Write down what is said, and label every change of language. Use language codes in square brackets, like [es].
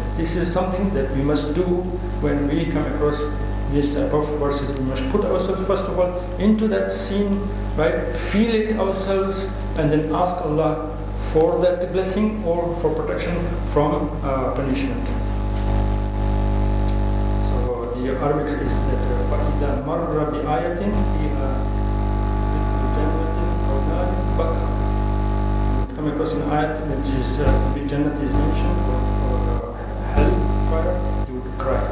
[en] This is something that we must do when we come across these type of verses. We must put ourselves first of all into that scene, right? Feel it ourselves, and then ask Allah for that blessing or for protection from punishment. So the Arabic is that [ar] فَإِذَا مَرَّ بِآيَةٍ فِيهَا ذِكْرُ جَنَّةٍ أَوْ نَارٍ بَكَى. [en] Come across an ayat which is the Jannah is mentioned or hellfire, you would cry.